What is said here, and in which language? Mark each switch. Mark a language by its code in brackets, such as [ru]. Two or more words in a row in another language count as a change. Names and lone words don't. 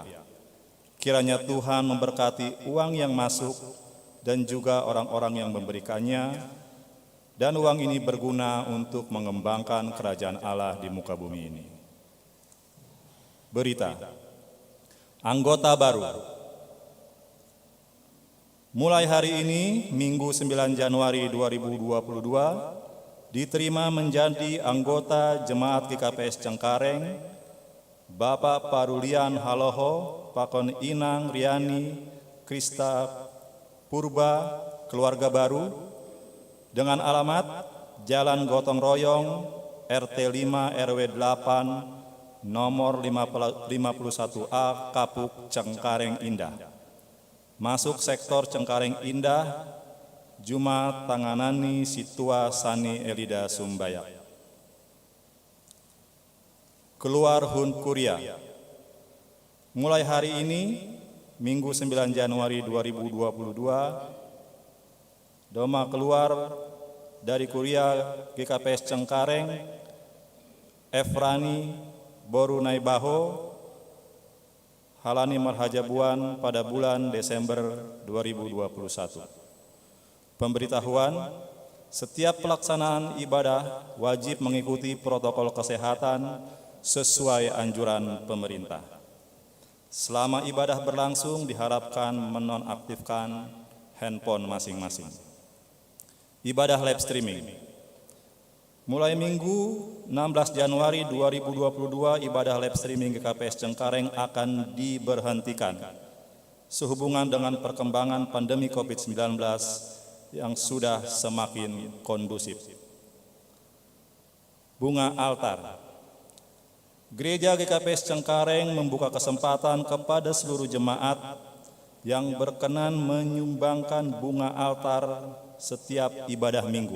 [id] Kiranya Tuhan memberkati uang yang masuk dan juga orang-orang yang memberikannya, dan uang ini berguna untuk mengembangkan kerajaan Allah di muka bumi ini. Berita, anggota baru. Mulai hari ini, Minggu 9 Januari 2022, diterima menjadi anggota Jemaat GKPS Cengkareng, Bapak Parulian Haloho, Pakon Inang Riani, Krista Purba, keluarga baru, dengan alamat Jalan Gotong Royong, RT 5 RW 8, nomor 51A, Kapuk, Cengkareng Indah. Masuk sektor Cengkareng Indah, Jumat Tanganani Situa Sani Elida Sumbaya. Keluar Hun Kuria. Mulai hari ini, Minggu 9 Januari 2022, Doma keluar dari Kuria GKPS Cengkareng, Efrani Borunaibaho, Halani Marhajabuan pada bulan Desember 2021. Pemberitahuan, setiap pelaksanaan ibadah wajib mengikuti protokol kesehatan sesuai anjuran pemerintah. Selama ibadah berlangsung diharapkan menonaktifkan handphone masing-masing. Ibadah [en] live streaming. [id] Mulai Minggu 16 Januari 2022, ibadah [en] live streaming [id] GKPS Cengkareng akan diberhentikan sehubungan dengan perkembangan pandemi COVID-19 yang sudah semakin kondusif. Bunga altar. Gereja GKPS Cengkareng membuka kesempatan kepada seluruh jemaat yang berkenan menyumbangkan bunga altar setiap ibadah minggu.